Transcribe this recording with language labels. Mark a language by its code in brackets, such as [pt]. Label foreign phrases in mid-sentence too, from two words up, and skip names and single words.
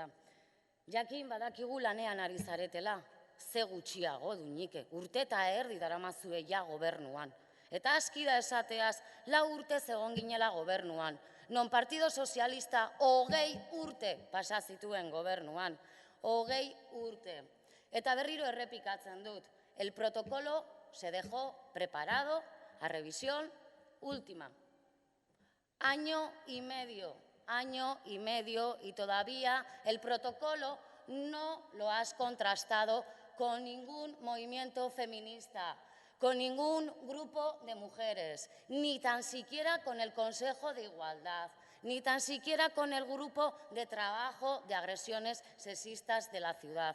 [eu] Jakin badakigu lanean ari zaretela, ze gutxiago Duñik, urte eta erdi daramazue ja gobernuan. Eta aski da esateaz, 4 urte egon ginela gobernuan. Non Partido Sozialista 20 urte pasa zituen gobernuan. 20 urte. Eta berriro errepikatzen dut. [es] El protocolo se dejó preparado a revisión última. Año y medio y todavía el protocolo no lo has contrastado con ningún movimiento feminista, con ningún grupo de mujeres, ni tan siquiera con el Consejo de Igualdad, ni tan siquiera con el grupo de trabajo de agresiones sexistas de la ciudad.